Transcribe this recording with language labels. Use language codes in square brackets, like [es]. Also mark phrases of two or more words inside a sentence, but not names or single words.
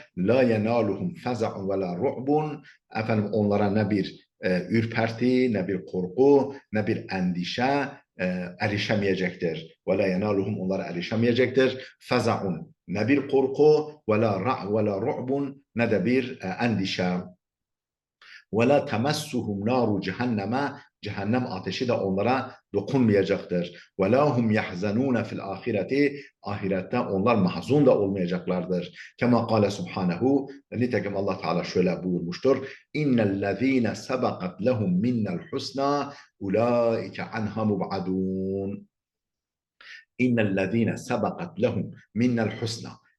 [ar] لا ينالهم فزع ولا رعب. [tr] Onlara ne bir ürperti, ne bir korku, ne bir endişe erişemeyecektir. [ar] ولا ينالهم [tr] onlara erişemeyecektir. Feza'un ne bir korku [ar] ولا رعب [tr] ne de bir endişe. [ar] وَلَا تَمَسُّهُمْ نَارُ [tr] cehenneme cehennem ateşi de onlara dokunmayacaktır. [ar] وَلَا هُمْ يَحْزَنُونَ فِي الْآخِرَةِ [tr] ahirette onlar mahzun da olmayacaklardır. [ar] كما قال سبحانه [tr] nitekim Allah Teala şöyle buyurmuştur. [ar] إن الذين سبقت لهم منا الحسنى أولئك عنها مبعدون. إن الذين سبقت لهم منا الحسنى.